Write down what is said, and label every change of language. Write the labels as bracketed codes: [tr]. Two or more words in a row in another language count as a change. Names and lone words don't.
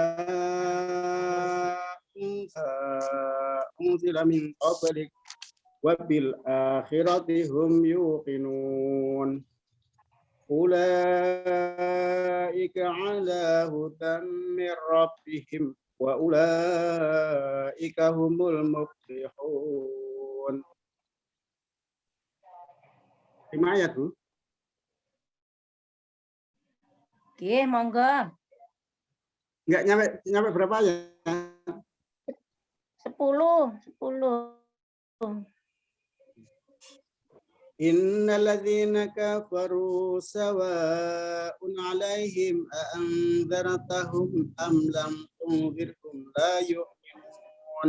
[ar] أنزل من قبلك وبالآخرة هم يوقنون أولئك على هدى من ربهم وأولئك هم المفلحون. [id] 5 ayat, Bu. [jv] Nggih, monggo. [id] Enggak nyampe berapa ayat? 10. [ar] إن الذين كفروا سواء عليهم أأنذرتهم أم لم تنذرهم لا يؤمنون.